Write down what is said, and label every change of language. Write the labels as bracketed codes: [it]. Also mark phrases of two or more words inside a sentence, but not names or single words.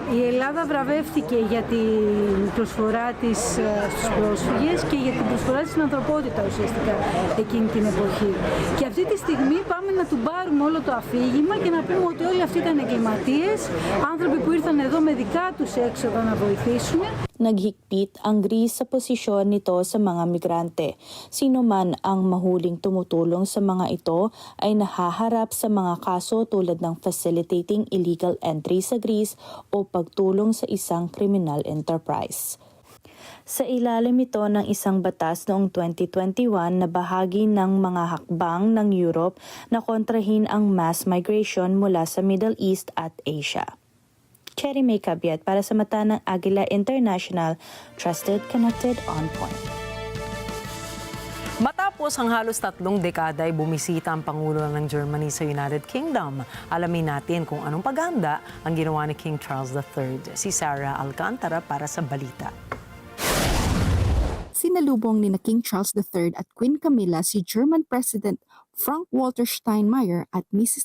[el] Η Ελλάδα βραβεύτηκε για την προσφορά της στους πρόσφυγες και για την προσφορά της στην ανθρωπότητα ουσιαστικά εκείνη την εποχή. Και αυτή τη στιγμή πάμε να του πάρουμε όλο το αφήγημα και να πούμε ότι όλοι αυτοί ήταν εγκληματίες, άνθρωποι που ήρθαν εδώ με δικά τους έξοδα να βοηθήσουν. [tl] Naghigpit ang Greece sa posisyon nito sa mga migrante. Sino man ang mahuling tumutulong sa mga ito ay nahaharap sa mga kaso tulad ng [en] facilitating illegal entry [tl] sa Greece o pagtulong sa isang [en] criminal enterprise. [tl] Sa ilalim ito ng isang batas noong 2021 na bahagi ng mga hakbang ng Europe na kontrahin ang [en] mass migration [tl] mula sa Middle East at Asia. Cherry May Cabiat para sa mata ng Agila International, [en] trusted, connected, on point. [tl] Matapos ang halos 3 dekada ay bumisita ang Pangulo ng Germany sa United Kingdom. Alamin natin kung anong paghahanda ang ginawa ni King Charles III. Si Sarah Alcantara para sa balita. Sinalubong ni King Charles III at Queen Camilla si [en] German President [tl] Frank-Walter Steinmeier at Mrs.